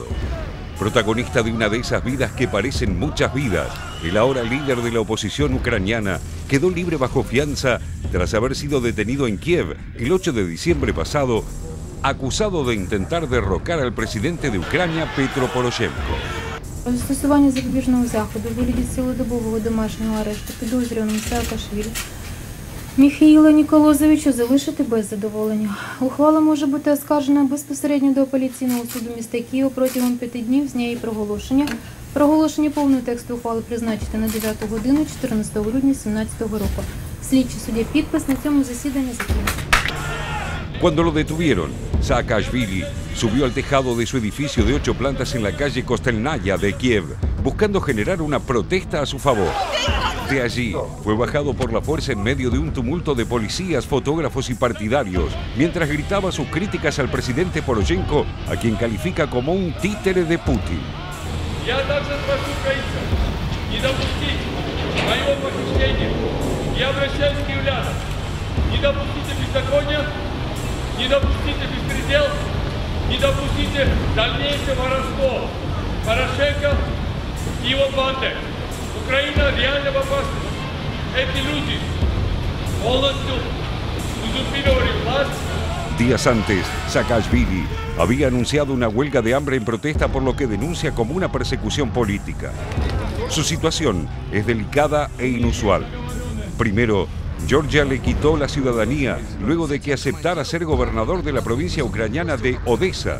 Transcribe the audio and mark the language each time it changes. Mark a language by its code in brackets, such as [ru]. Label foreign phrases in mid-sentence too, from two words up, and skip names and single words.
[es] Protagonista de una de esas vidas que parecen muchas vidas, el ahora líder de la oposición ucraniana quedó libre bajo fianza tras haber sido detenido en Kiev el 8 de diciembre pasado, acusado de intentar derrocar al presidente de Ucrania, Petro Poroshenko. [uk] Застосування запобіжного заходу у вигляді цілодобового домашнього арешту підозрюваному Саакашвілі Міхаїла Ніколозовича залишити без задоволення. Ухвала може бути оскаржена безпосередньо до апеляційного суду міста Києва протягом 5 днів з дня її проголошення. Проголошення повного тексту ухвали призначити на 9 годину 14 грудня 2017 року. Слідчий суддя підпис на цьому засіданні закінчено. [es] Cuando lo detuvieron, Saakashvili subió al tejado de su edificio de 8 plantas en la calle Kostelnaya de Kiev, buscando generar una protesta a su favor. De allí, fue bajado por la fuerza en medio de un tumulto de policías, fotógrafos y partidarios, mientras gritaba sus críticas al presidente Poroshenko, a quien califica como un títere de Putin. [ru] Не допустите беспредел, не допустите дальнейшего воровства. Порошенко и его банды. Украина реально в опасности. Эти люди полностью узурпировали власть. [es] Días antes, Saakashvili había anunciado una huelga de hambre en protesta por lo que denuncia como una persecución política. Su situación es delicada e inusual. Primero, Georgia le quitó la ciudadanía luego de que aceptara ser gobernador de la provincia ucraniana de Odessa.